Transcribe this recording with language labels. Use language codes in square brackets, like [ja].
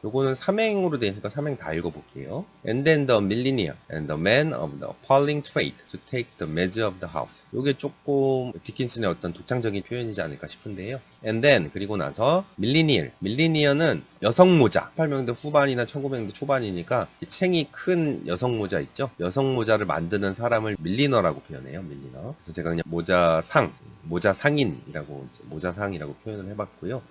[ko] 요거는 삼행으로 되어 있으니까 삼행 다 읽어볼게요. [en] And then the millionaire and the man of the appalling trade to take the measure of the house. [ko] 요게 조금 디킨슨의 어떤 독창적인 표현이지 않을까 싶은데요. [en] And then [ko] 그리고 나서 밀리니어는 여성 모자. 1800년대 후반이나 1900년대 초반이니까 챙이 큰 여성 모자 있죠. 여성 모자를 만드는 사람을 밀리너라고 표현해요. 밀리너. 그래서 제가 그냥 모자상인이라고 모자상이라고 표현을 해봤고요.